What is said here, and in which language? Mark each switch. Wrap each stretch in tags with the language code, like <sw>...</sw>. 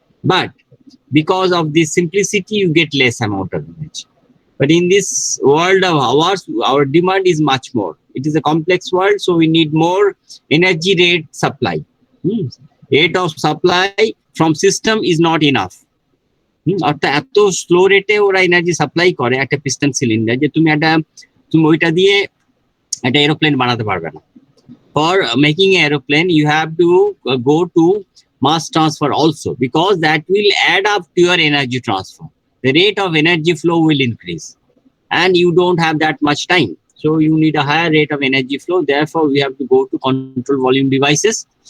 <en>But because of this simplicity, you get less amount of energy. But in this world of ours, our demand is much more. It is a complex world, so we need more energy rate supply. Rate of supply from system is not enough.</en> <bn>অর্থাৎ এত slow রেটে ওরা energy supply করে একটা piston cylinder যে তুমি ওইটা দিয়ে একটা এরোপ্লেন বানাতে পারবে না।</bn> <en>For making an aeroplane, you have to go to mass transfer also, because that will add up to your energy transfer. The rate of energy flow will increase, and you don't have that much time. So you need a higher rate of energy flow. Therefore, we have to go to control volume devices.</en>